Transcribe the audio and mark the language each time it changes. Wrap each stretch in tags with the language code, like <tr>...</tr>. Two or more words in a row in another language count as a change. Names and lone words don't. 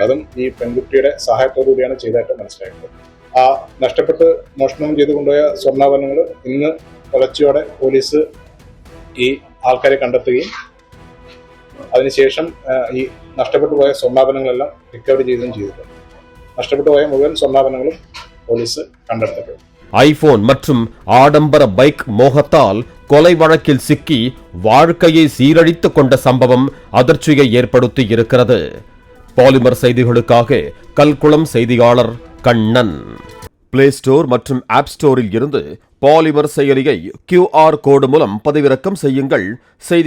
<ml>അതും ഈ പെൺകുട്ടിയുടെ സഹായത്തോടു കൂടിയാണ് ചെയ്തതായിട്ട് മനസ്സിലായിട്ടുള്ളത്. ആ നഷ്ടപ്പെട്ട് മോഷണം ചെയ്ത് കൊണ്ടുപോയ സ്വർണ്ണാഭരണങ്ങൾ ഇന്ന് പുലർച്ചയോടെ പോലീസ് ഈ ആൾക്കാരെ കണ്ടെത്തുകയും അതിനുശേഷം ഈ നഷ്ടപ്പെട്ടു പോയ സ്വർണ്ണാഭരണങ്ങളെല്ലാം റിക്കവറി ചെയ്യുകയും ചെയ്തിട്ടുണ്ട്. നഷ്ടപ്പെട്ടു പോയ മുഴുവൻ സ്വർണ്ണാഭരണങ്ങളും പോലീസ് കണ്ടെടുത്തിട്ടുണ്ട്.</ml> <ta>ஐபோன் மற்றும் ஆடம்பர பைக் மோகத்தால் கொலை வழக்கில் சிக்கி வாழ்க்கையை சீரழித்துக் கொண்ட சம்பவம் அதிர்ச்சியை ஏற்படுத்தி இருக்கிறது. பாலிமர் செய்திகளுக்காக கல்குளம் செய்தியாளர் கண்ணன். பிளே ஸ்டோர் மற்றும் ஆப் ஸ்டோரில் இருந்து பாலிமர் செயலியை</ta> <en>QR code</en> <ta>மூலம் பதிவிறக்கம் செய்யுங்கள்.</ta>